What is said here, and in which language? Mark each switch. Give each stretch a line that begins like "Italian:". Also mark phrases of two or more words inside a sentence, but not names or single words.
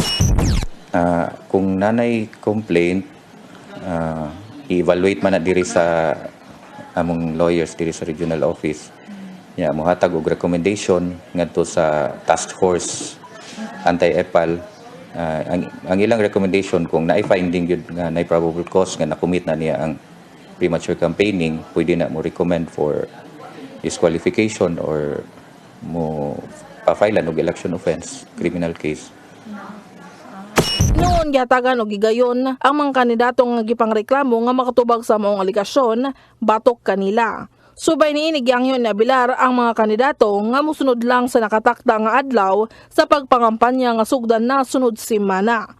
Cebuano: Kung nanay complaint, i-evaluate man na diri sa among lawyers diri sa
English: regional office.
Cebuano: Muhatag og recommendation ngadto sa task force anti-EPAL. Ang ilang recommendation kung naay finding gyud nga naay
English: probable cause
Cebuano: nga nakumit na niya ang
English: premature campaigning,
Cebuano: pwede na mo recommend
English: for disqualification
Cebuano: or mo pa-file og
English: election offense, criminal case.
Cebuano: Noon gihatagan og gigayon ang mga kandidato nga gipangreklamo nga makatubag sa maong aligasyon, batok kanila. Subay niini giangyon ni Abilar ang mga kandidato nga musunod lang sa nakatakda nga adlaw sa pagpangampanya nga sugdan na sunod semana.